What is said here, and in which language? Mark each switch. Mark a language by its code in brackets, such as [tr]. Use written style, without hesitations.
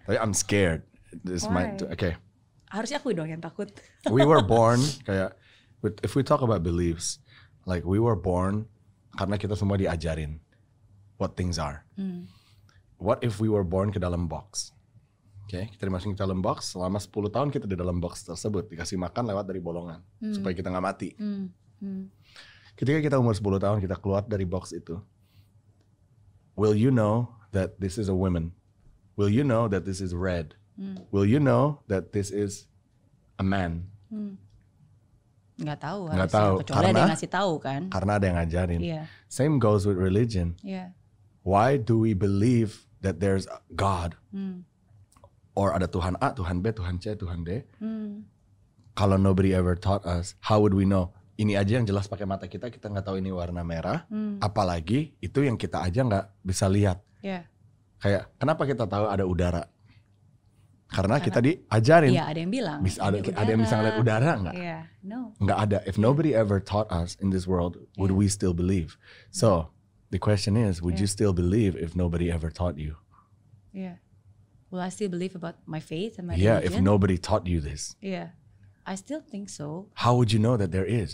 [en] I'm scared. Okay. [id] Harusnya aku dong yang takut. [en] We were born [id] kayak, [en] if we talk about beliefs, like we were born [id] karena kita semua diajarin [en] what things are. What if we were born [id] ke dalam [en] box? [id] Okay, kita dimasukin ke dalam box, selama 10 tahun kita di dalam box tersebut, dikasih makan lewat dari bolongan, supaya kita gak mati. Ketika kita umur 10 tahun, kita keluar dari box itu. [en] Will you know that this is a woman? Will you know that this is red? Will you know that this is a man? [id] Nggak tahu. Karena Kecuali ada yang ngasih tahu kan. Karena ada yang ngajarin. [en] Yeah. Same goes with religion. Yeah. Why do we believe that there's God? or [id] ada Tuhan A, Tuhan B, Tuhan C, Tuhan D. Kalau [en] nobody ever taught us, how would we know? [id] Ini aja yang jelas pakai mata kita nggak tahu ini warna merah. Apalagi itu yang kita aja nggak bisa lihat. Kayak kenapa kita tahu ada udara? Karena kita diajarin. Iya, ada yang bilang. Ada yang bisa ngeliat udara nggak? [en] No. [id] Nggak ada. [en] If nobody ever taught us in this world, would we still believe? So the question is, would you still believe if nobody ever taught you? Will I still believe about my faith and my religion? religion? If nobody taught you this. I still think so. How would you know that there is?